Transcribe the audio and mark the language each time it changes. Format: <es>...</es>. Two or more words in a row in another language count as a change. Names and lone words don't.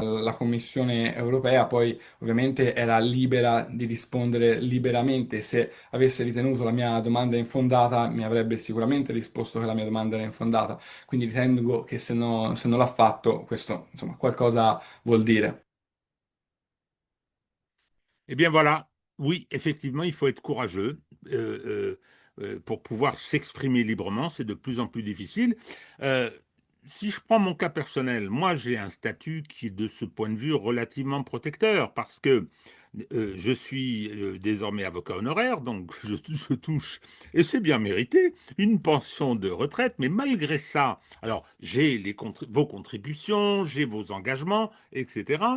<it>La Commissione europea poi ovviamente era libera di rispondere liberamente. Se avesse ritenuto la mia domanda infondata, mi avrebbe sicuramente risposto che la mia domanda era infondata. Quindi ritengo che se non l'ha fatto, questo insomma qualcosa vuol dire.</it> <fr>Eh bien voilà, oui, effectivement, il faut être courageux pour pouvoir s'exprimer librement. C'est de plus en plus difficile. Euh, Si je prends mon cas personnel, moi j'ai un statut qui est de ce point de vue relativement protecteur parce que je suis désormais avocat honoraire, donc je touche, et c'est bien mérité, une pension de retraite, mais malgré ça, alors j'ai vos contributions, j'ai vos engagements, etc.</fr>